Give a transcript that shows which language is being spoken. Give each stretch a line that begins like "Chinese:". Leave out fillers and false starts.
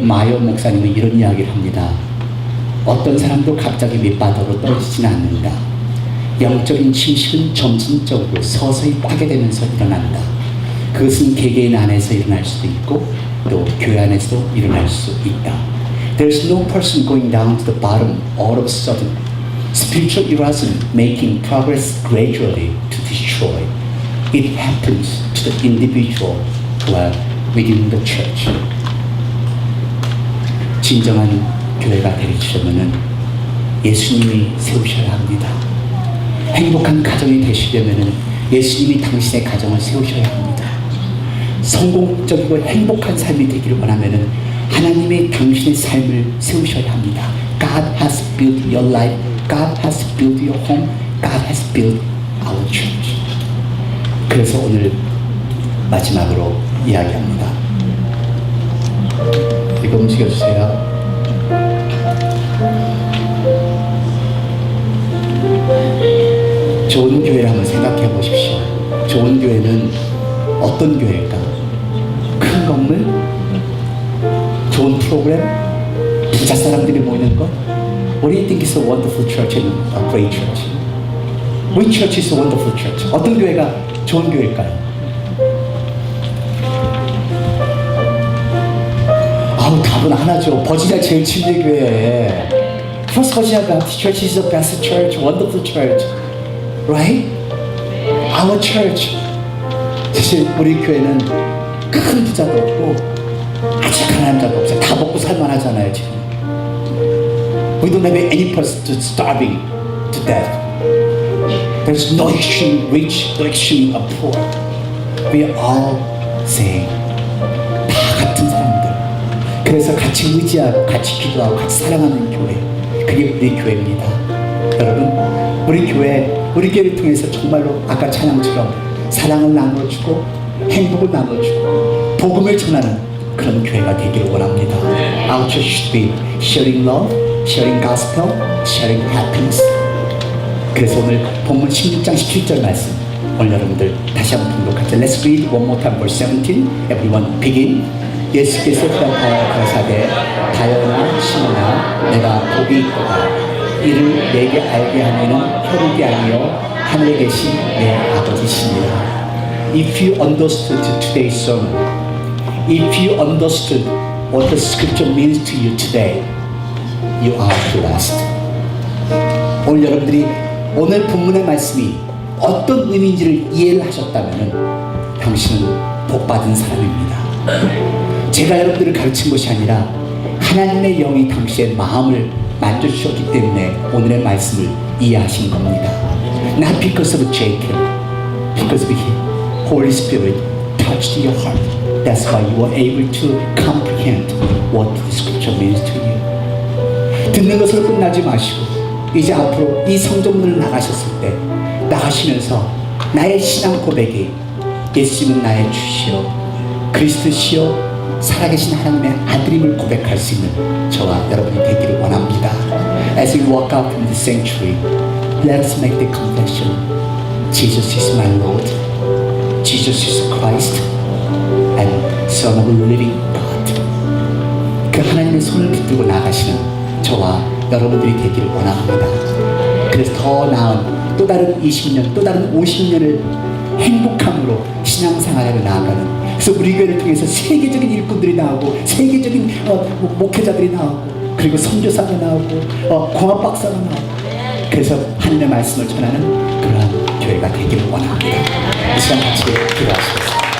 Korean: 마이어 목사님은 이런 이야기를 합니다. 어떤 사람도 갑자기 밑바닥으로 떨어지지는 않는다. 영적인 침식은 점진적으로 서서히 파괴되면서 일어난다. 그것은 개개인 안에서 일어날 수도 있고 또 교회 안에서도 일어날 수 있다.
English: There's no person going down to the bottom all of a sudden. Spiritual erosion making progress gradually to destroy. It happens to the individual who are within the church.
Korean: 진정한 교회가 되시려면은 예수님이 세우셔야 합니다. 행복한 가정이 되시려면은 예수님이 당신의 가정을 세우셔야 합니다. 성공적이고 행복한 삶이 되기를 원하면은 하나님이 당신의 삶을 세우셔야 합니다.
English: God has built your life. God has built your home. God has built our church.
Korean: 그래서 오늘 마지막으로 이야기합니다. 이거 움직여주세요. 좋은 교회를 한번 생각해 보십시오. 좋은 교회는 어떤 교회일까? 큰 건물? 좋은 프로그램? 부자 사람들이 모이는 것?
English: What do you think is a wonderful church and a great church? Which church is a wonderful church?
Korean: 어떤 교회가 좋은 교회일까요? 아우 답은 하나죠. 버지니아 제일 침례 교회.
English: First Virginia Baptist Church is the best church, wonderful church, right? Our church.
Korean: 사실 우리 교회는 큰 부자도 없고 아주 가난한 자도 없어요. 다 먹고 살만하잖아요 지금.
English: We don't have any person to starving to death. There's no extreme rich, no extreme poor. We are all same.
Korean: 다 같은 사람들. 그래서 같이 의지하고 같이 기도하고 같이 사랑하는 교회. 그게 우리 교회입니다. 여러분, 우리 교회를 통해서 정말로 아까 찬양처럼 사랑을 나눠주고 행복을 나눠주고 복음을 전하는 그런 교회가 되기를 원합니다.
English: Our church should be sharing love, sharing gospel, sharing happiness.
Korean: 그래서 오늘 본문 16장 17절 말씀 오늘 여러분들 다시 한번 등록하죠.
English: Let's read one more time verse 17. Everyone begin.
Korean: 예수께서 가라사대 다여나 시몬아 내가 복이 있도다. 이를 내게 알게 하면은 혈육이 아니요 하늘에 계신 내 아버지시니라.
English: If you understood today's sermon, if you understood what the scripture means to you today, you are blessed.
Korean: 오늘 여러분들이 오늘 본문의 말씀이 어떤 의미인지를 이해를 하셨다면 당신은 복받은 사람입니다. 제가 여러분들을 가르친 것이 아니라 하나님의 영이 당신의 마음을 만져주셨기 때문에 오늘의 말씀을 이해하신 겁니다.
English: Not because of Jacob, because of him. Holy Spirit touched your heart. That's why you were able to comprehend what the scripture means to you.
Korean: 듣는 것으로 끝나지 마시고 이제 앞으로 이 성전문을 나가셨을 때 나가시면서 나의 신앙 고백이 예수님은 나의 주시오 그리스도시오 살아계신 하나님의 아들임을 고백할 수 있는 저와 여러분이 되기를 원합니다.
English: As we walk out from the sanctuary, let us make the confession. Jesus is my Lord. Jesus is Christ and Son of the living God.
Korean: 그 하나님의 손을 붙들고 나가시는 저와 여러분들이 되기를 원합니다. 그래서 더 나은 또 다른 20년, 또 다른 50년을 행복함으로 신앙생활을 나아가는 그래서 우리 교회를 통해서 세계적인 일꾼들이 나오고 세계적인 목회자들이 나오고 그리고 선교사가 나오고 공학 박사가 나오고 그래서 하나님의 말씀을 전하는 그러한 교회가 되기를 원합니다. 이 시간 같이 기도하시겠습니다.